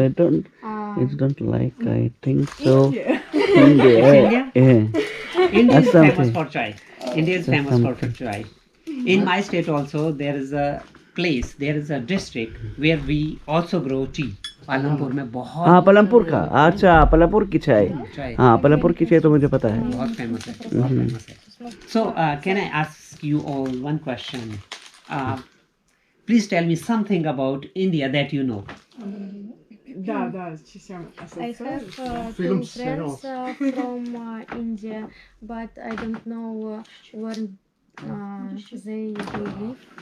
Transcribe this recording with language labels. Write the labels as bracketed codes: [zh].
[en] I don't. I don't like. I think so. India. India. Yeah. India is Assam famous tea. for chai. India is famous for chai. In my state also, there is a place, there is a district where we also grow tea. [hi] Palampur में बहुत हाँ पलमपुर का अच्छा पलमपुर की चाय चाय हाँ पलमपुर की चाय तो मुझे पता है बहुत famous है. [en] So can I ask you all one question? Please tell me something about India that you know. [ru] Да, сейчас [en] I have two Film friends from India, but I don't know where they live.